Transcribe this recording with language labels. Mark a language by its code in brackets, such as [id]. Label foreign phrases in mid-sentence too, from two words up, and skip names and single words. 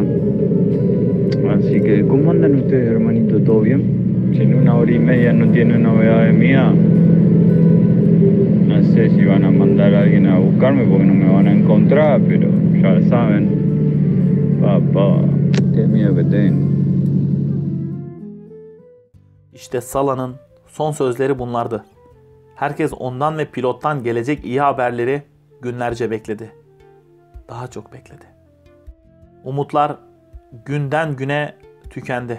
[es] Así que, ¿cómo andan ustedes, hermanitos? ¿Todo bien? Si en 1 hora y media no tienen novedades mías, no sé si van a mandar a alguien a buscarme porque no me van a encontrar, pero ya saben. Papá, qué miedo que tengo. [tr] İşte Salah'ın son sözleri bunlardı. Herkes ondan ve pilottan gelecek iyi haberleri günlerce bekledi. Daha çok bekledi. Umutlar günden güne tükendi.